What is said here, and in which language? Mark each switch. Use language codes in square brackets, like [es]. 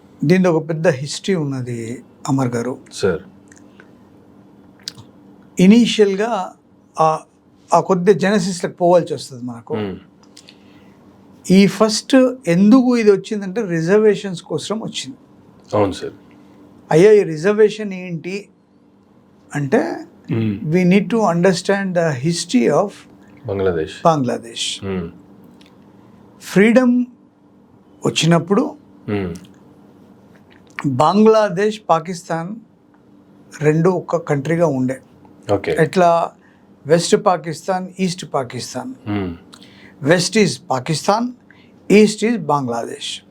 [te] దీని ఒక పెద్ద హిస్టరీ ఉన్నది అమర్ గారు. సార్, ఇనీషియల్గా ఆ కొద్ది జెనసిస్లకు పోవాల్సి వస్తుంది మనకు. ఈ ఫస్ట్ ఎందుకు ఇది వచ్చిందంటే రిజర్వేషన్స్ కోసం వచ్చింది. అవును సార్. అయ్యా, ఈ రిజర్వేషన్ ఏంటి అంటే [en] we need to understand the history of Bangladesh. [te] Freedom వచ్చినప్పుడు బంగ్లాదేశ్, పాకిస్తాన్ రెండు ఒక కంట్రీగా ఉండే. ఎట్లా? [en] West Pakistan, east Pakistan. West is Pakistan, east is Bangladesh.